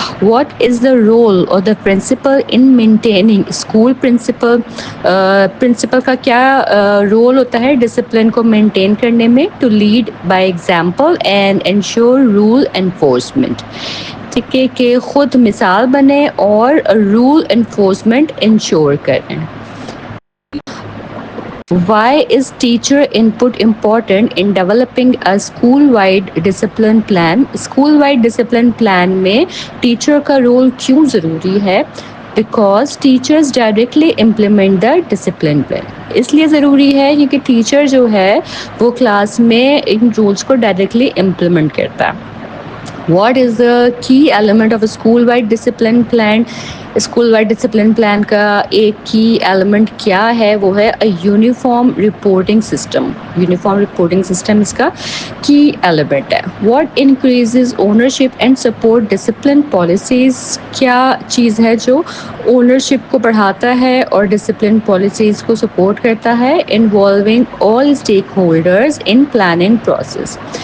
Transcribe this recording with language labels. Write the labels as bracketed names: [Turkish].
[English] What is the role of the principal in maintaining school principal. [Urdu] Principal کا کیا role ہوتا ہے discipline کو مینٹین کرنے میں؟ [English] To lead by example and ensure rule enforcement. [Urdu] ٹھیک ہے کہ خود مثال بنے اور رول انفورسمنٹ انشور کریں. [English] Why is teacher input important in developing a school-wide discipline plan? [Urdu] School-wide discipline plan میں ٹیچر کا رول کیوں ضروری ہے؟ [English] Because teachers directly implement the discipline plan. [Urdu] اس لیے ضروری ہے کیونکہ ٹیچر جو ہے وہ کلاس میں ان رولس کو ڈائریکٹلی امپلیمنٹ کرتا ہے. [English] What is the key element of a school-wide discipline plan? [Urdu] School wide discipline plan کا ایک کی ایلیمنٹ کیا ہے؟ وہ ہے uniform reporting system. Uniform reporting system اس کا کی ایلیمنٹ ہے. [English] What increases ownership and support discipline policies. [Urdu] کیا چیز ہے جو اونرشپ کو بڑھاتا ہے اور ڈسپلن پالیسیز کو سپورٹ کرتا ہے؟ [English] Involving all stakeholders in planning process.